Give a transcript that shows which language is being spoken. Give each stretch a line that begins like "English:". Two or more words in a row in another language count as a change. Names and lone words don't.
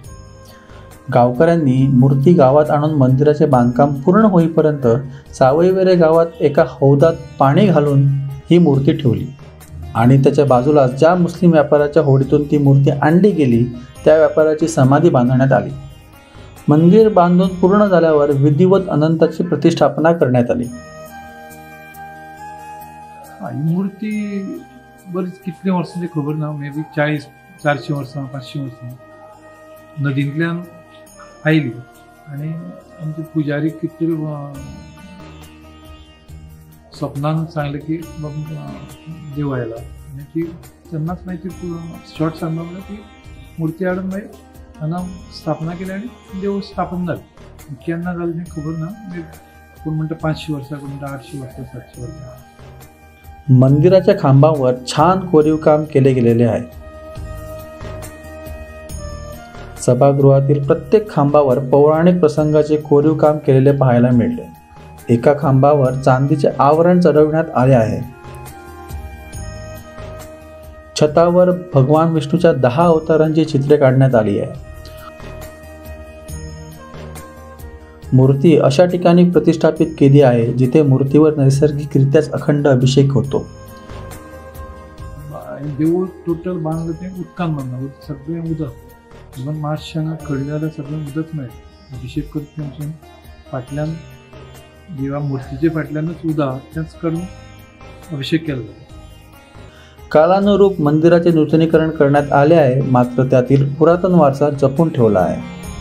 Marathi: गावकऱ्यांनी मूर्ती गावात आणून मंदिराचे बांधकाम पूर्ण होईपर्यंत सावळीवेरे गावात एका हौदात पाणी घालून ही मूर्ती ठेवली आणि त्याच्या बाजूला ज्या मुस्लिम व्यापाऱ्याच्या होडीतून ती मूर्ती आणली गेली त्या व्यापाऱ्याची समाधी बांधण्यात आली. मंदिर बांधून पूर्ण झाल्यावर विधिवत अनंताची प्रतिष्ठापना करण्यात आली.
Konkani: ही मूर्ती बरीच कितले वर्सांची खबर ना,
English: may be
Konkani: 400 वर्सां 500 वर्सां नदींतल्यान आयली आनी आमचे पुजारी कितें स्वप्नान सांगलें की देव आयला आनी ती तेन्नाच मागीर ती शॉर्ट सांगलो म्हणल्यार ती मूर्ती हाडून मागीर हांगा स्थापना केली आनी देव स्थापन जालें. केन्ना जालें तें खबर ना, कोण म्हणटा 500 वर्सां, कोण म्हणटा 800 वर्सां 700 वर्सां.
Marathi: मंदिराच्या खांबावर छान कोरीवकाम केले गेलेले आहे. सभागृहातील प्रत्येक खांबावर पौराणिक प्रसंगाचे कोरीवकाम केलेले पाहायला मिळते. एका खांबावर चांदीचे आवरण चढवण्यात आले आहे. छतावर भगवान विष्णूच्या 10 अवतारांची चित्रे काढण्यात आली आहे. मूर्ती अशा ठिकाणी प्रतिष्ठापित केली आहे जिथे मूर्तीवर नैसर्गिकरित्याच अखंड अभिषेक होतो.
Konkani: देवूळ टोटल बांधलं ते उदकान बांदला, सगळें उदक, इवन मातशें हांगा खडी जाल्यार सगळें उदक मेळटा. अभिषेक करता तेंच्यान फाटल्यान देवा मूर्तीचे फाटल्यानच उदक तेंच काडून अभिषेक केलो जाता.
Marathi: कालानुरूप मंदिराचे नूतनीकरण करण्यात आले आहे, मात्र त्यातील पुरातन वारसा जपून ठेवला आहे.